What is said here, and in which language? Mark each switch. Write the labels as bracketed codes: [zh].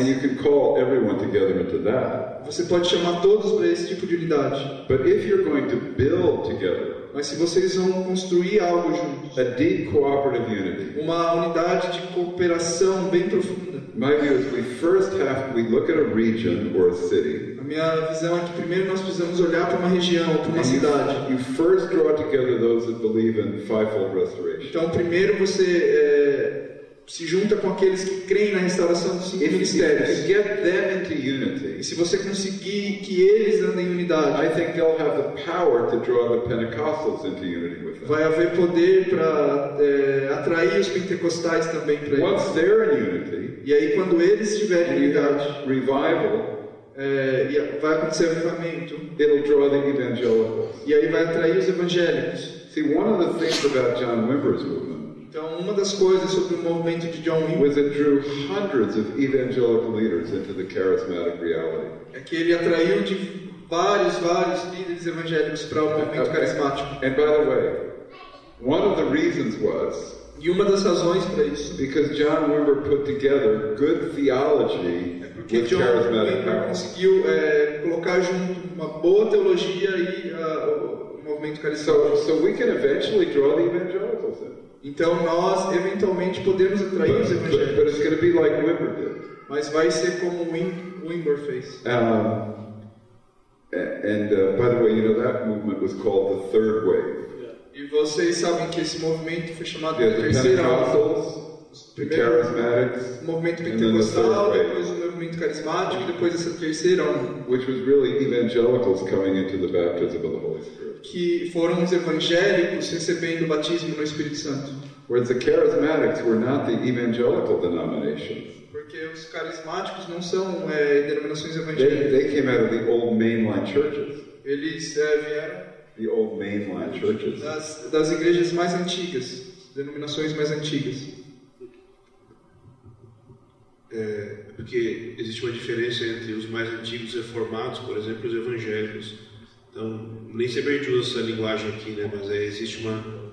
[en] And you can call everyone together into that. [pt] Você pode chamar todos para esse tipo de unidade. [en] But if you're going to build together [pt] Mas se vocês vão construir algo juntos, [en] a deep cooperative unity, [pt] uma unidade de cooperação bem profunda, [en] my view is we look at a region or a city. [pt] a minha visão é que primeiro nós precisamos olhar para uma região, para uma cidade. [en] You first draw together those that believe in fivefold restoration. [pt] Então primeiro você se junta com aqueles que creem na restauração dos 5 [en] If you [pt] ministérios. [en] get them into [pt] E [en] unity, [pt] se você conseguir que eles andem em unidade, [en] I think they'll have the power to draw the Pentecostals into unity with them. [pt] vai haver poder para atrair os pentecostais também para eles. [en] Once they're in unity, [pt] E aí quando eles estiverem em [en] and you [pt] unidade, [en] have revival, [pt] vai acontecer o avivamento. [en] it'll draw the evangelicals. [pt] E aí vai atrair os evangélicos. [en] See, one of the things about John Wimber's movement [pt] Então uma das coisas sobre o movimento de John Wimber [en] was it drew hundreds of evangelical leaders into the charismatic reality. [pt] é que ele atraiu de vários líderes evangélicos para o movimento carismático. [en] And by the way, one of the reasons was [pt] E uma das razões para isso [en] because John Wimber put together good theology [pt] porque [en] with [pt] John [en] charismatic [pt] Wimber [en] power. [pt] conseguiu colocar junto uma boa teologia e o movimento carismático. [en] So we can eventually draw the evangelicals in. [pt] Então nós eventualmente podemos atrair os [en] But [pt] evangélicos, [en] it's going to be like Wimber did. [pt] mas vai ser como o Wimber fez. [en] By the way, you know that movement was called the Third Wave. [pt] E vocês sabem que esse movimento foi chamado de [en] The [pt] terceira onda. [en] Pentecostals, the Charismatics, [pt] O movimento [en] and then the [pt] pentecostal, [en] Third [pt] depois [en] Wave, [pt] o movimento carismático, e depois essa terceira onda, [en] which was really evangelicals coming into the baptism of the Holy Spirit. [pt] que foram os evangélicos recebendo o batismo no Espírito Santo. [en] Whereas the Charismatics were not the evangelical denominations. [pt] Porque os carismáticos não são denominações evangélicas. [en] They came out of the old mainline churches. [pt] Eles vieram [en] The old mainline churches. [pt] das igrejas mais antigas, denominações mais antigas. Porque existe uma diferença entre os mais antigos reformados, por exemplo, e os evangélicos. Então, nem sempre a gente usa essa linguagem aqui, né? Mas existe uma...